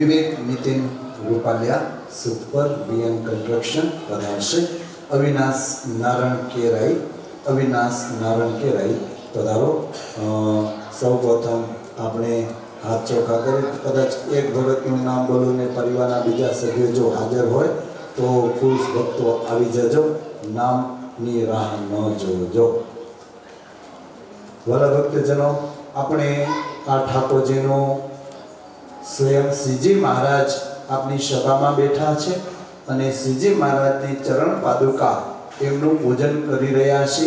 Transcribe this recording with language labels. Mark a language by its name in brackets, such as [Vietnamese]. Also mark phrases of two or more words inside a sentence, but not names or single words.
[Gujarati] विवेक नितिन रूपालिया सुपर बीएन कंस्ट्रक्शन पधारशे। अविनाश नारायण केराई पधारो। सौप्रथम આપણે હાથ ચોખ્ખા કરી કદાચ એક ભગતનું નામ બોલું ને પરિવારના બીજા સભ્યો જો હાજર હોય તો પુરુષ ભક્તો આવી જજો, નામની રાહ ન જોજો। વાલા ભક્તજનો, આપણે આ ઠાકોરજીનો સ્વયં શ્રીજી મહારાજ આપની સભામાં બેઠા છે અને શ્રીજી મહારાજની ચરણ પાદુકા એમનું પૂજન કરી રહ્યા છે।